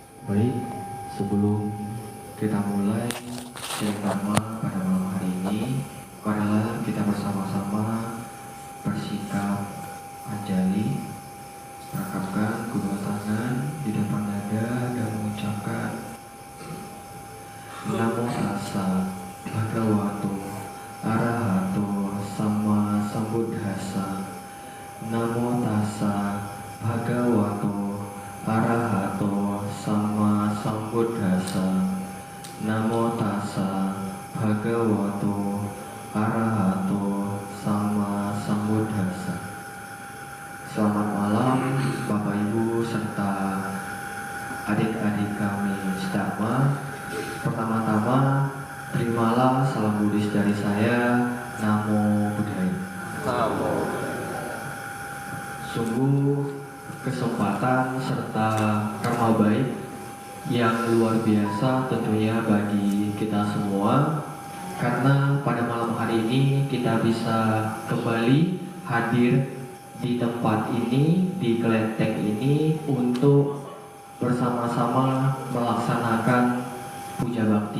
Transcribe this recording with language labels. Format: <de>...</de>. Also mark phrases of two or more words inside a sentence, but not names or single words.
<id>Baik, sebelum kita mulai ceramah pada malam hari ini, marilah kita bersama-sama bersikap anjali, merangkapkan kedua tangan di depan dada dan mengucapkan</id> <pi>Namo Tassa Bhagavato Arahato Sama Sambuddhassa. Namo Tassa Bhagavato Arahato Sama Sambuddhassa. Namo Tassa Bhagavato Arahato Sama Sambuddhassa.</pi> <id>Selamat malam Bapak Ibu serta adik-adik kami sedama. Pertama-tama terimalah salam Buddhis dari saya.</id> <pi>Namo Buddhaya. Namo.</pi> <id>Sungguh kesempatan serta karma baik yang luar biasa tentunya bagi kita semua, karena pada malam hari ini kita bisa kembali hadir di tempat ini, di kelenteng ini, untuk bersama-sama melaksanakan puja bakti.</id>